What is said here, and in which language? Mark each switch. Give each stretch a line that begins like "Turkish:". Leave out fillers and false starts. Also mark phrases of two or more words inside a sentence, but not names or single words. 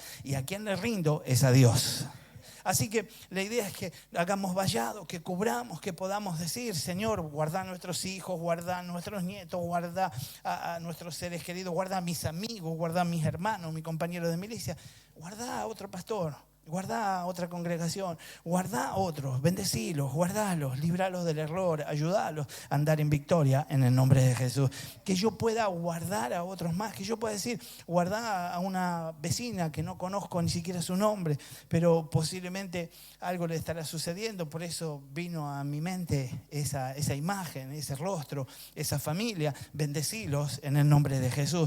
Spanish: Y a quien le rindo es a Dios. Así que la idea es que hagamos vallado, que cubramos, que podamos decir, Señor, guarda a nuestros hijos, guarda a nuestros nietos, guarda a nuestros seres queridos, guarda a mis amigos, guarda a mis hermanos, mi compañero de milicia, guarda a otro pastor, guarda a otra congregación, guarda a otros, bendecilos, guardalos, libralos del error, ayudalos a andar en victoria en el nombre de Jesús. Que yo pueda guardar a otros más, que yo pueda decir, guarda a una vecina que no conozco ni siquiera su nombre, pero posiblemente algo le estará sucediendo, por eso vino a mi mente esa imagen, ese rostro, esa familia, bendecilos en el nombre de Jesús.